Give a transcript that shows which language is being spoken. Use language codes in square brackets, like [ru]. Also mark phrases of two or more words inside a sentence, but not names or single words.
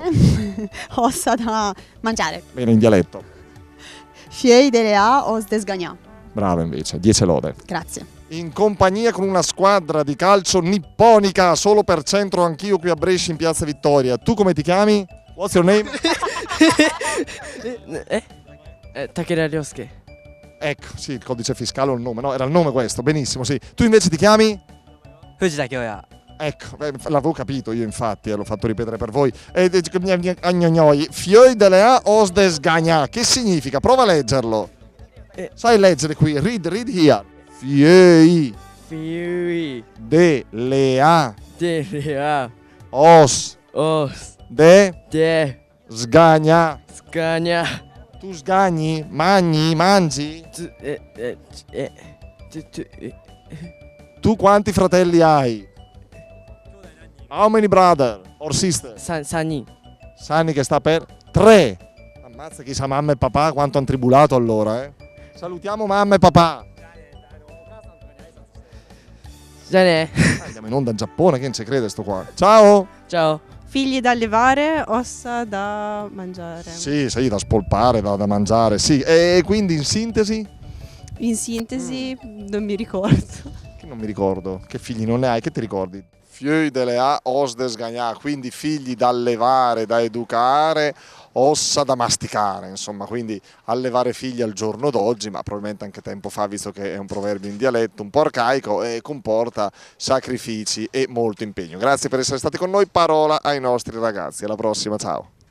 [it] Ossa da mangiare. Bene, in dialetto. [lmo] Fiei delle A os desgagnà. [it] Brava invece, 10 lode. Grazie. In compagnia con una squadra di calcio nipponica, solo per Centro Anch'io qui a Brescia in Piazza Vittoria. Tu come ti chiami? [en] What's your name? [it] Takeda Ryosuke. Ecco, sì, il codice fiscale o il nome, no? Era il nome questo, benissimo, sì. Tu invece ti chiami? Fujita Kyoya. Ecco, l'avevo capito io infatti, l'ho fatto ripetere per voi. [lmo] Fioi de lea os desgagna. [it] Che significa? Prova a leggerlo. Sai leggere qui, [en] read here. [lmo] Fioi Fiui. de lea Derea. os Os. de De. sgagna. Scagna. [it] Tu sgagni? Mangi? Tu quanti fratelli hai? [en] How many brother or sister? [it] Sani. Sani che sta per 3. Ammazza chi sa mamma e papà quanto han tribulato allora, eh. Salutiamo mamma e papà. Gianè. Andiamo in onda in Giappone, che non ci crede sto qua. Ciao. Ciao. Figli da allevare, ossa da mangiare. Sì, da spolpare, da mangiare, sì. E quindi in sintesi? In sintesi, non mi ricordo. Che non mi ricordo. Che figli non ne hai? Che ti ricordi? [lmo] Fieux de lea os desgagna, [it] quindi figli da allevare, da educare, ossa da masticare, insomma, quindi allevare figli al giorno d'oggi, ma probabilmente anche tempo fa, visto che è un proverbio in dialetto un po' arcaico e comporta sacrifici e molto impegno. Grazie per essere stati con noi, parola ai nostri ragazzi, alla prossima, ciao.